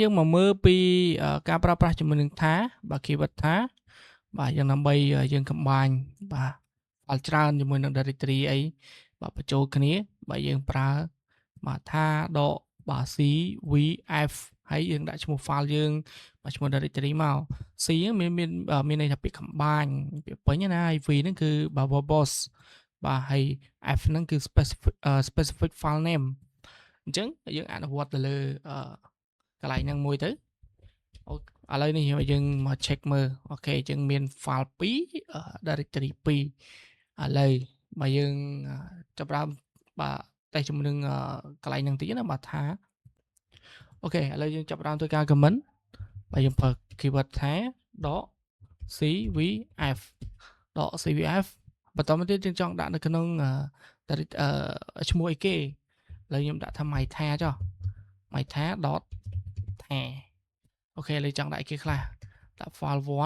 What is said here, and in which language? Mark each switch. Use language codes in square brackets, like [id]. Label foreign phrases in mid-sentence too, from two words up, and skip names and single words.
[km] យើងមកមើលពីការប្រើប្រាស់ជាមួយនឹងថាបាទ keyword ថាបាទយ៉ាងដើម្បីយើង combine បាទ file ច្រើនជាមួយនឹង directory អីបាទបញ្ចូលគ្នាបាទយើងប្រើបាទថាដកបាទ cvf ហើយ យើងដាក់ឈ្មោះ file យើងបាទឈ្មោះ directory មក c ហ្នឹងមានន័យថាពាក្យ combine ពាក្យពេញណាហើយ v ហ្នឹងគឺបាទ verbose បាទហើយ f ហ្នឹងគឺ specific [en] file name [km] អញ្ចឹងយើងអនុវត្តទៅលើកន្លែងហ្នឹងមួយទៅឥឡូវនេះយើងមក check មើលអូ ខេអញ្ចឹងមាន file 2 directory 2ឥឡូវបើយើងចាប់ផ្ដើមបាទតែជាមួយ នឹងកន្លែងហ្នឹងតិចណាបាទថាអូខេឥឡូវយើងចាប់ផ្ដើមធ្វើការ comment បាទយើងប្រើ keyword ថាដក cvf ដក cvf បន្តមកទៀតយើងចង់ដាក់នៅក្នុងឈ្មោះអីគេឥឡូវខ្ញុំដាក់ថា my ថាចុះ my ថា dot ថាអូខេឥឡូវចង់ដាក់អីគេខ្លះដាក់ file